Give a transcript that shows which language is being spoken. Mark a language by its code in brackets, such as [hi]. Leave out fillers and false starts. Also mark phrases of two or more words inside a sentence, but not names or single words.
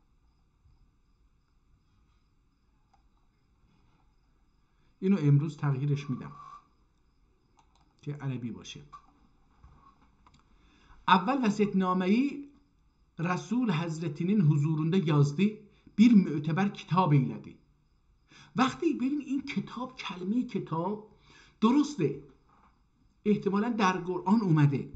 [fa] اینو امروز تغییرش میدم که عربی باشه. [tr] Evvel vasiyetnameyi Resul Hazretinin huzurunda yazdı, bir müteber kitap eyledi. [fa] وقتی ببین این کتاب، کلمه کتاب درسته، احتمالا در قرآن اومده.